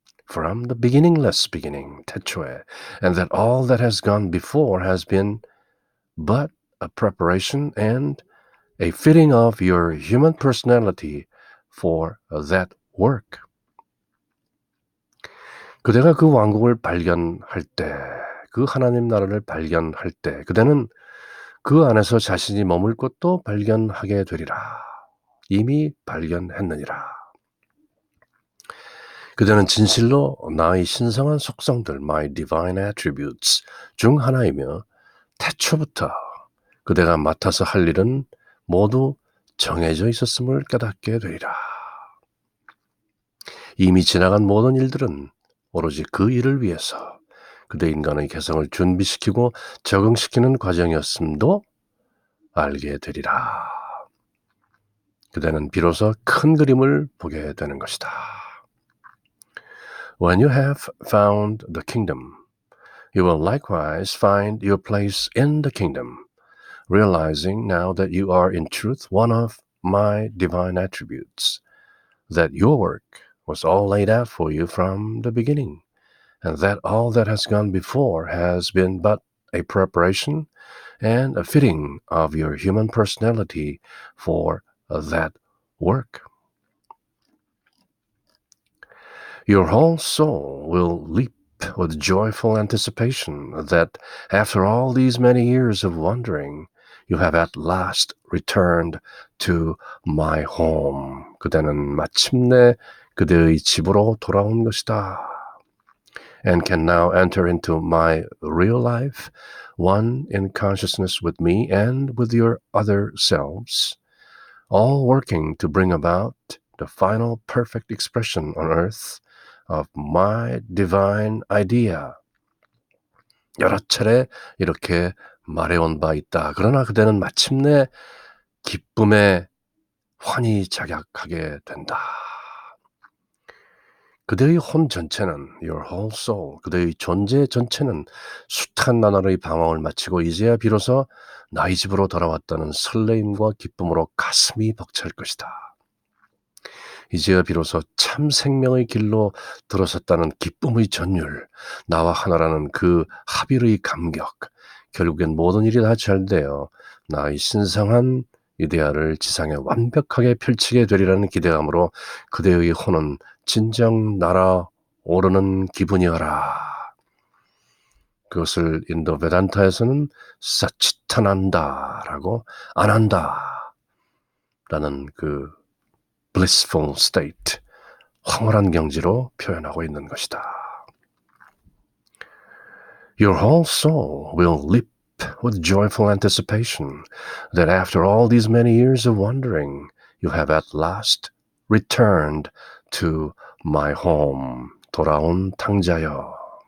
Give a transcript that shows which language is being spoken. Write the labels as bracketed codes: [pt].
[en] From the beginningless beginning, [ko] 태초에, [en] and that all that has gone before has been but a preparation and a fitting of your human personality for that work. [ko] 그대가 그 왕국을 발견할 때, 그 하나님 나라를 발견할 때, 그대는 그 안에서 자신이 머물 곳도 발견하게 되리라. 이미 발견했느니라. 그대는 진실로 나의 신성한 속성들, [en] my divine attributes [ko] 중 하나이며 태초부터 그대가 맡아서 할 일은 모두 정해져 있었음을 깨닫게 되리라. 이미 지나간 모든 일들은 오로지 그 일을 위해서 그대 인간의 개성을 준비시키고 적응시키는 과정이었음도 알게 되리라. 그대는 비로소 큰 그림을 보게 되는 것이다. [en] When you have found the kingdom, you will likewise find your place in the kingdom, realizing now that you are in truth one of my divine attributes, that your work was all laid out for you from the beginning, and that all that has gone before has been but a preparation and a fitting of your human personality for that work. Your whole soul will leap with joyful anticipation that after all these many years of wandering, you have at last returned to my home. [ko] 그대는 마침내 그대의 집으로 돌아온 것이다. [en] And can now enter into my real life, one in consciousness with me and with your other selves, all working to bring about the final perfect expression on earth of my divine idea. [ko] 여러 차례 이렇게 말해온 바 있다. 그러나 그대는 마침내 기쁨에 환히 작약하게 된다. 그대의 혼 전체는, [en] your whole soul, [ko] 그대의 존재 전체는 숱한 나날의 방황을 마치고 이제야 비로소 나의 집으로 돌아왔다는 설레임과 기쁨으로 가슴이 벅찰 것이다. 이제야 비로소 참 생명의 길로 들어섰다는 기쁨의 전율, 나와 하나라는 그 합일의 감격, 결국엔 모든 일이 다 잘되어 나의 신성한 이데아를 지상에 완벽하게 펼치게 되리라는 기대감으로 그대의 혼은 진정 날아오르는 기분이어라. 그것을 인도 베단타에서는 사치타난다라고 안 한다라는 그 [en] blissful state, [ko] 황홀한 경지로 표현하고 있는 것이다. [en] Your whole soul will leap with joyful anticipation that after all these many years of wandering, you have at last returned to my home, [ko] 돌아온 탕자여,